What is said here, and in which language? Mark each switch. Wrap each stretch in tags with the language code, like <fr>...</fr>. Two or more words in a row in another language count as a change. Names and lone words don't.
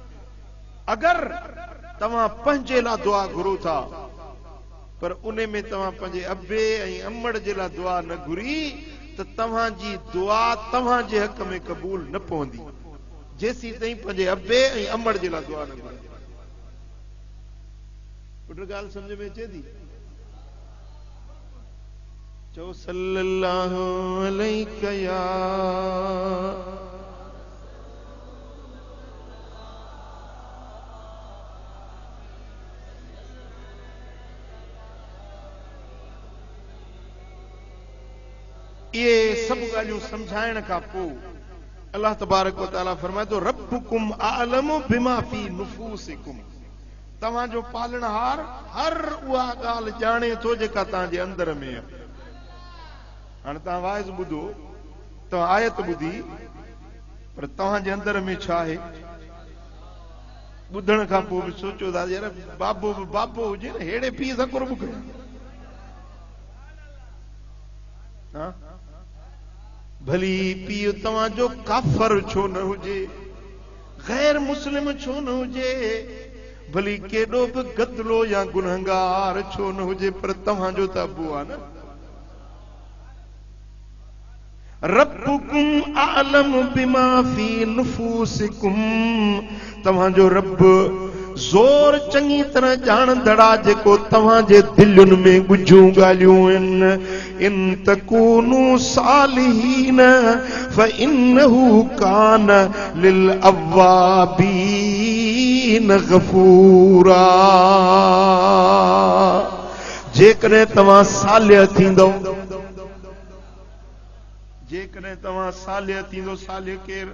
<sd>अगरि तव्हां पंहिंजे लाइ दुआ घुरो था, पर उन में तव्हां पंहिंजे अबे ऐं अमड़ जे लाइ दुआ न घुरी, त तव्हांजी दुआ तव्हांजे हक़ में क़बूल न पवंदी। जेसी ताईं पंहिंजे अबे ऐं अमड़ जे लाइ दुआ न घुरे। पुट ॻाल्हि सम्झ में अचे थी? चओ</sd> <ar>صلى الله عليك</ar> <sd>या ये सब ॻाल्हियूं सम्झाइण खां पोइ</sd> <ar>الله تبارك وتعالى</ar> <sd>फरमाए थो</sd> <ar>ربكم أعلم بما في نفوسكم,</ar> <sd>तव्हांजो पालनहार हर उहा ॻाल्हि ॼाणे थो जेका तव्हांजे अंदर में आहे। हाणे तव्हां वाइज़ ॿुधो, तव्हां आयत ॿुधी, पर तव्हांजे अंदर में छा आहे ॿुधण खां पोइ बि सोचो था यार बाबो बाबो हुजे न हेड़े पीउ सां कुर्ब कयो। भली पीउ तव्हांजो काफर छो न हुजे, गैर मुस्लिम छो न हुजे, भली केॾो बि गदलो या गुनहगार छो न हुजे, पर तव्हांजो त अबू आहे न।</sd> <ar>ربكم أعلم بما في نفوسكم,</ar> <sd>तव्हांजो रब ज़ोर चङी तरह ॼाणंदड़ आहे जेको तव्हांजे दिलुनि में ॻुझूं ॻाल्हियूं आहिनि।</sd> <ar>إن تكونوا صالحين فإنه كان للأوابين غفورا,</ar> <sd>जेकॾहिं तव्हां सालिह थींदो, जेकॾहिं तव्हां सालिह थींदो, सालिह केरु?</sd>